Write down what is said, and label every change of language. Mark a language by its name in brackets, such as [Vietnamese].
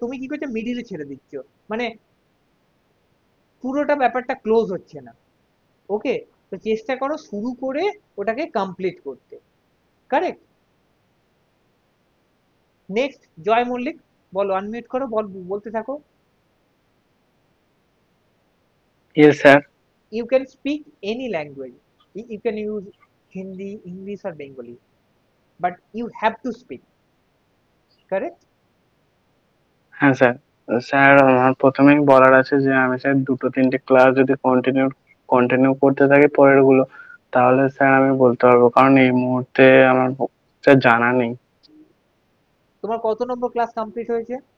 [Bangla] তুমি কি করছো, মিডিলে ছেড়ে দিচ্ছ, মানে পুরোটা ব্যাপারটা ক্লোজ হচ্ছে না। ওকে, তো চেষ্টা করো শুরু করে ওটাকে কমপ্লিট করতে। কারেক্ট। নেক্সট জয় মল্লিক, বলো, আনমিউট করো, বলতে থাকো। [English] Yes, sir. You can speak any language. You can use Hindi, English or Bengali, but you have to speak. Correct? [Bangla] হ্যাঁ স্যার। স্যার আমার প্রথমেই বলার আছে যে আমি স্যার দুটো তিনটে ক্লাস যদি কন্টিনিউ করতে থাকি পরের গুলো, তাহলে স্যার আমি বলতে পারবো, কারণ এই মুহূর্তে আমার স্যার জানা নেই। তোমার কত নম্বর ক্লাস কমপ্লিট হয়েছে?